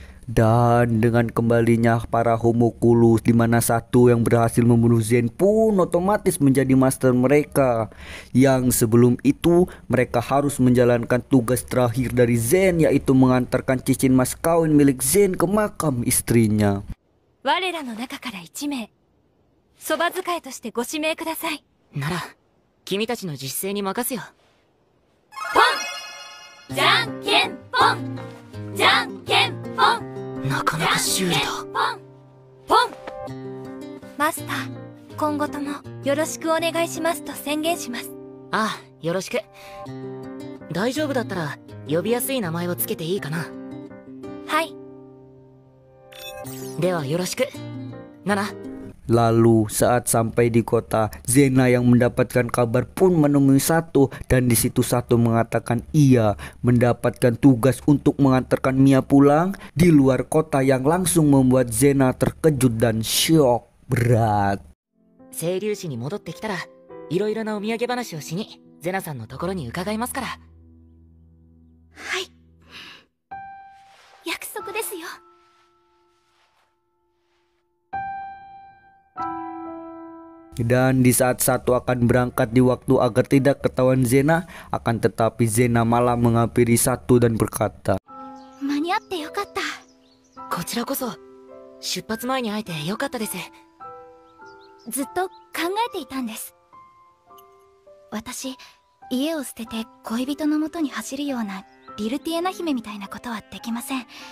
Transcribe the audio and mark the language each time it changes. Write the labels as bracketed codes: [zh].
[id] Dan dengan kembalinya para homunculus di mana satu yang berhasil membunuh Zen pun otomatis menjadi master mereka. Yang sebelum itu mereka harus menjalankan tugas terakhir dari Zen, yaitu mengantarkan cincin mas kawin milik Zen ke makam istrinya. [ja] 我らの中から1名、そば使いとしてご指名ください。なら、君たちの実践に任せよ。ポン、じゃんけんポン、じゃんけんポン。なかなかシュールだ。ポン。マスター、今後ともよろしくお願いしますと宣言します。ああ、よろしく。大丈夫だったら呼びやすい名前をつけていいかな。はい。ではよろしく。Nana. [id] Lalu saat sampai di kota, Zena yang mendapatkan kabar pun menemui Sato dan di situ Sato mengatakan ia mendapatkan tugas untuk mengantarkan Mia pulang di luar kota yang langsung membuat Zena terkejut dan syok berat. [ja] 清流市に戻ってきたらいろいろなお土産話をしにゼナさんのところに伺いますから。はい。約束ですよ。 [id] Dan di saat Sato akan berangkat di waktu agar tidak ketahuan Zena, akan tetapi Zena malah menghampiri Sato dan berkata, [ja] 間に合ってよかった。こちらこそ出発前に会えてよかったです。ずっと考えていたんです。私、家を捨てて恋人のもとに走るようなリルティエナ姫みたいなことはできません。